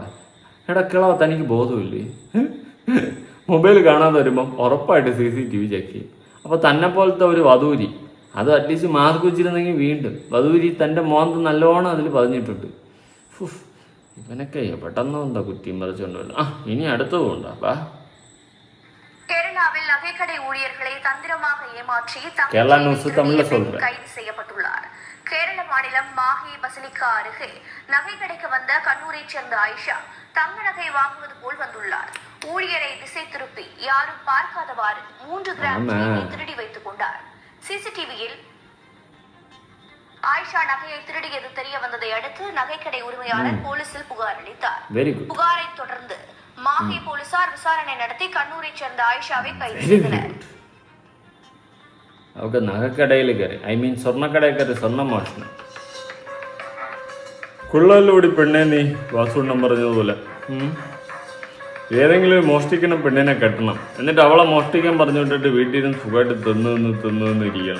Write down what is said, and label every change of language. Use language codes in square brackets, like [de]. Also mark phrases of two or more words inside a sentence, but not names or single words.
[ml] എടാ കിളവ തനിക്ക് ബോധമില്ലേ? മൊബൈൽ കാണാതെ വരുമ്പം ഉറപ്പായിട്ട് CCTV ചെക്ക് ചെയ്യും. അപ്പോൾ തന്നെ പോലത്തെ ഒരു വധൂരി അത് അറ്റ്ലീസ്റ്റ് മാർക്ക് വെച്ചിരുന്നെങ്കിൽ വീണ്ടും വധൂരി തൻ്റെ മോന്ത നല്ലോണം അതിൽ പതിഞ്ഞിട്ടുണ്ട്. ഇവനൊക്കെ പെട്ടെന്ന് എന്താ കുറ്റിയും പറിച്ചുകൊണ്ട് വരും. ഇനി അടുത്ത പോകണ്ട. വാ. [ta] கேரளாவில் நகைக்கடை ஊழியர்களை தந்திரமாக ஏமாற்றி கேரளா நியூஸ் தமிழ்ல சொல்றேன். கைது செய்யப்பட்டுள்ளார். கேரள மாநிலம் மாஹே பசிலிக்கா அருகே நகை கடைக்கு வந்த கண்ணூரைச் சேர்ந்த ஆயிஷா தங்க நகை வாங்குவது போல் வந்துள்ளார். ஊழியரை திசை திருப்பி யாரும் பார்க்காதவாறு 3 கிராம் திருடி வைத்துக் கொண்டார். CCTVயில் ஆயிஷா நகையை திருடியது தெரிய வந்ததை அடுத்து நகைக்கடை உரிமையாளர் போலீசில் புகார் அளித்தார். புகாரை தொடர்ந்து மாஹே போலீசார் விசாரணை நடத்தி கண்ணூரைச் சேர்ந்த ஆயிஷாவை கைது செய்தனர். [ml] അവർക്ക് നഗക്കടയിൽ കയറി, സ്വർണ്ണക്കടയിൽ കയറി സ്വർണ്ണം മോഷണം. കൊള്ളാലോടി പെണ്ണെ നീ. വാസുണ്ണം പറഞ്ഞതുപോലെ ഏതെങ്കിലും മോഷ്ടിക്കുന്ന പെണ്ണിനെ കെട്ടണം. എന്നിട്ട് അവളെ മോഷ്ടിക്കാൻ പറഞ്ഞു വിട്ടിട്ട് വീട്ടിൽ നിന്ന് സുഖമായിട്ട് തിന്നു ഇരിക്കണം.